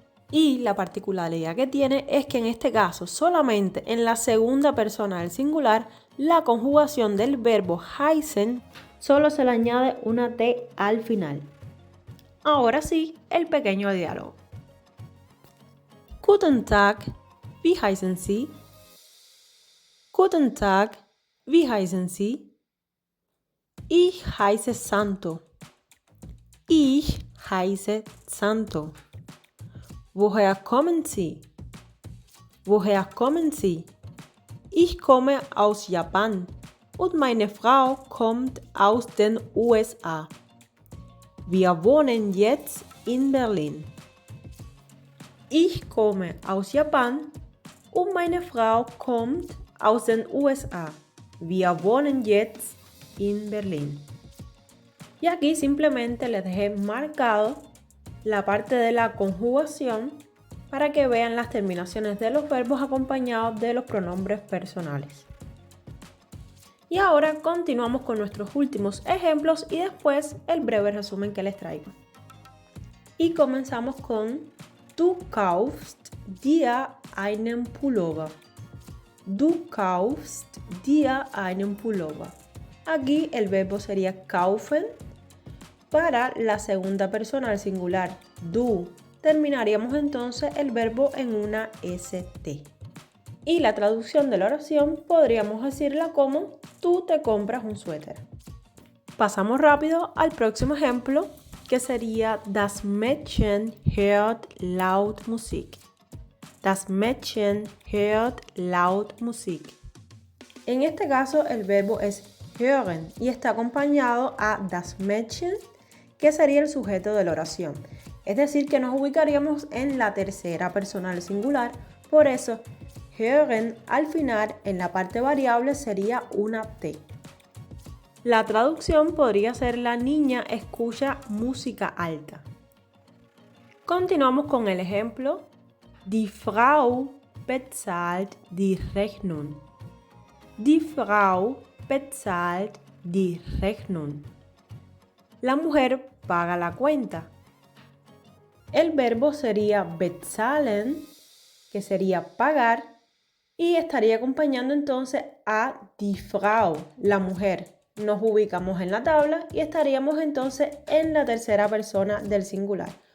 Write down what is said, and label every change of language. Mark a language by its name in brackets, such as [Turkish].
[Spanish] Y la particularidad que tiene es que en este caso, solamente en la segunda persona del singular, la conjugación del verbo heißen solo se le añade una T al final. Ahora sí, el pequeño diálogo. [German] Guten Tag, wie heißen Sie? Guten Tag, wie heißen Sie? Ich heiße Santo. Ich heiße Santo. Woher kommen Sie? Woher kommen Sie? Ich komme aus Japan und meine Frau kommt aus den USA. Wir wohnen jetzt in Berlin. Ich komme aus Japan und meine Frau kommt aus den USA. Wir wohnen jetzt in Berlin. [Spanish] Y aquí simplemente les dejé marcado la parte de la conjugación para que vean las terminaciones de los verbos acompañados de los pronombres personales. Y ahora continuamos con nuestros últimos ejemplos y después el breve resumen que les traigo. Y comenzamos con [German] Du kaufst dir einen Pullover. Du kaufst dir einen Pullover. [Spanish] Aquí el verbo sería kaufen para la segunda persona al singular. Du. Terminaríamos entonces el verbo en una ST. Y la traducción de la oración podríamos decirla como tú te compras un suéter. Pasamos rápido al próximo ejemplo, que sería [German] Das Mädchen hört laut Musik. Das Mädchen hört laut Musik. [Spanish] En este caso el verbo es hören y está acompañado a das Mädchen, que sería el sujeto de la oración. Es decir, que nos ubicaríamos en la tercera persona del singular, por eso hören al final en la parte variable sería una T. La traducción podría ser la niña escucha música alta. Continuamos con el ejemplo. [German] Die Frau bezahlt die Rechnung. Die Frau bezahlt die Rechnung. [Spanish] La mujer paga la cuenta. El verbo sería bezahlen, que sería pagar, y estaría acompañando entonces a die Frau, la mujer. Nos ubicamos en la tabla y estaríamos entonces en la tercera persona del singular.